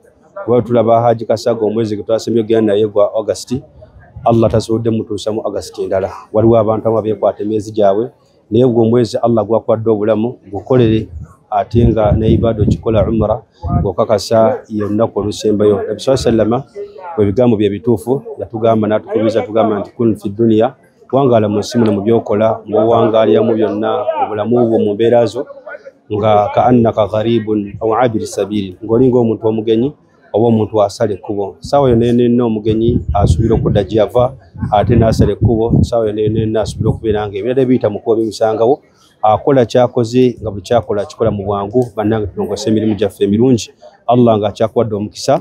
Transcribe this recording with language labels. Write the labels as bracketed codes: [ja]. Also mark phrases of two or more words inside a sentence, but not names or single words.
[lg] Kuba tulaba Haji Kasagga omwezi gwe twasembye ogenda naye gwa August, Allah tasobodde mutuusa mu August endala. Waliwo abantu abamu abeekwata emyezi gyabwe naye gwe omwezi Allah gwakuwadde obulamu gukolere ate nga ne ibada okikola umra ng'okakasa y'olunaku olusembayo. Nabi [ar] صلى الله عليه وسلم [lg] bwe bigambo bye bituufu yatugamba n'atukubiriza tugamba nti [ar] كن في الدنيا, [lg] wangaala mu nsi muno mu byokola ng'owangaaliramu byonna mu bulamu bwo mu mbeera zo nga [ar] كأنك غريب أو عابر سبيل, [lg] ng'olinga omuntu omugenyi oba omuntu asala ekkubo. Saawa yonna yenna omugenyi asuubira okudda gy'ava ate n'asala ekkubo, saawa yonna yenna asuubira okubeera nga ebirala biyita mu kkubo bimusangawo, akola kyakoze nga buli kyakola akikola mu bwangu. Bannange tulongose emirimu gyaffe emirungi, Allah nga akyakuwadde omukisa.